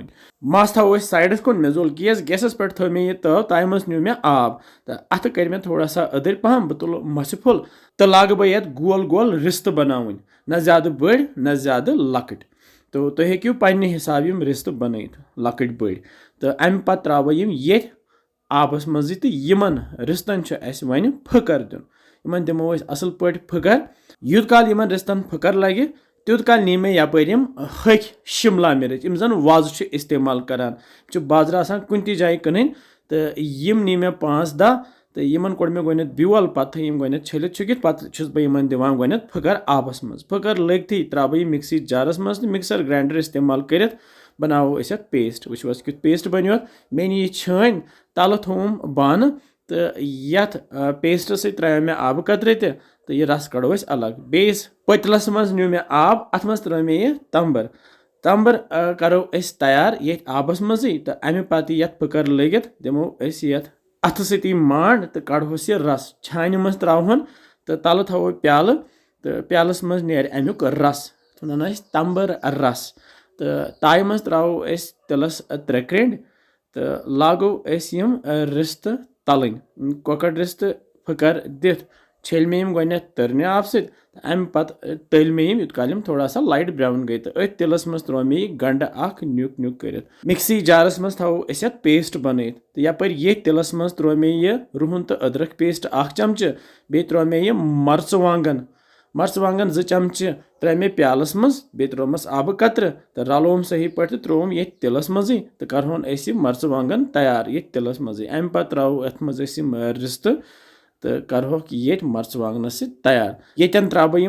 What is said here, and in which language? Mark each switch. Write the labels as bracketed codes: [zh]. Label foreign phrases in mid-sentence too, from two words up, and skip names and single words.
[ks] मस थो साइडस कुन मे जोल गैसस पे थो मे तव तय मज न्यू मे आब तो अत कर मे [hi] थोड़ा सा [ks] अदर पहम बह तुल मस फुल तो लाग बह ये गोल गोल रिस्त बनावन न ज्यादा बड़ न ज्यादा लकट तो तुम हेक्यू पन्ने हिसाब यम रिस्त बनत लकट बड़ तो अम पे त्रो यम ये आबस मज तो यमन रिस्तन वन फकर दिन यमन दिमो असल पे फकर यूत काल यमन रिस्तन फकर लगे तूत काल नी मे यपर हक शिमला मिर्च यम जन वज इस्तेमाल करान बाजार आसान कुन ति जाय कन तो यम नी मे 5-10 तो यमन कोड़ मे गोत बेल पे यम गोत छलित छुकित पे बह दिवान गोत फकर आबस मज फकर लगती त्रा बह मिक्सी जारस मज [en] mixer grinder [ks] इस्तेमाल कर बनाओ पेस्ट वो कित पेस्ट बनो मे नी छान तल थोम बान तो ये पेस्ट त्रो मे आब कतर तो यह रस कड़ो अलग बेस पतलस मज न्यू मे आब अथ मज त्रो मे यह तंबर तंबर करो तैयार ये आबस मजी तो अमे पे ये फकर लगित दिमो ये अथ सी मांड तो कड़ोस यह रस छान मज त्रोहन तो तल थो प्याल तो प्यालस मज नेर अमुक रस वन तंबर रस तो ताय मज त्रो तिलस 3 क्रेंड तो लागो यम रिस्त तलन कॉकर रिस्त फकर दिथ छेल मे गोत तरने आब सम पे तल मे यूत काल [hi] थोड़ा सा [en] light brown [ks] गई तो अथ तिलस मज त्रो मे गंड नुक नुक कर मिक्सी जारस मज थो पेस्ट बन तो यपर ये तिलस मज त्रो मे यह रुहन तो अदरक पेस्ट 1 चमच बे त्रो मे यह मर्चवांगन 2 चमच त्रे मे प्यालस मज बे त्रोमस आब कतर तो रलोम सही पे त्रोम ये तिलस मजी तो करहोन मर्चवांगन तैयार ये तिलस मजी अम पे त्रो अथ मज रिस्त तो करहोक ये मर्चवांगनस तैयार येतन त्रो यम